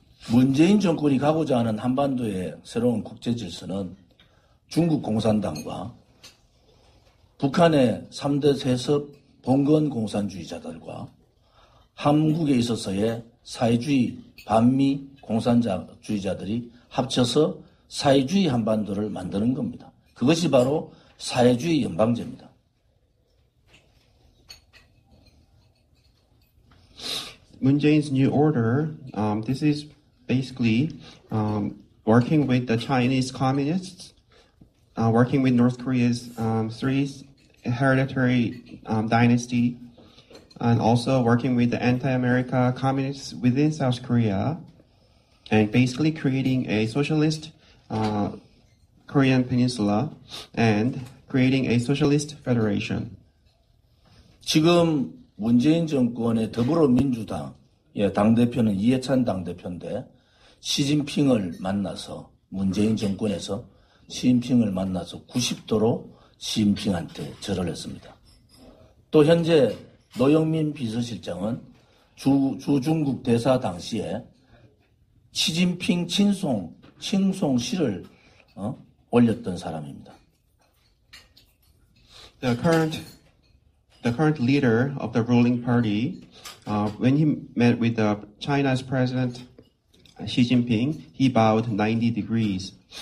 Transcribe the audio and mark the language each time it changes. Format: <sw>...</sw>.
<ko>문재인 정권이 가고자 하는 한반도의 새로운 국제 질서는 중국 공산당과 북한의 3대 세습 봉건 공산주의자들과 한국에 있어서의 사회주의 반미 공산주의자들이 합쳐서 사회주의 한반도를 만드는 겁니다. 그것이 바로 사회주의 연방제입니다.</ko> <en>Moon Jae-in's new order, this is basically working with the Chinese communists, working with North Korea's three hereditary dynasty, and also working with the anti-America communists within South Korea, and basically creating a socialist Korean peninsula and creating a socialist federation.</en> <ko>지금 문재인 정권의 더불어민주당의 당대표는 이해찬 당대표인데 시진핑을 만나서 문재인 정권에서 시진핑을 만나서 90도로 시진핑한테 절을 했습니다. 또 현재 노영민 비서실장은 주중국 대사 당시에 시진핑 칭송시를 올렸던 사람입니다.</ko> <en>The current leader of the ruling party, when he met with China's president Xi Jinping, he bowed 90 degrees.</en>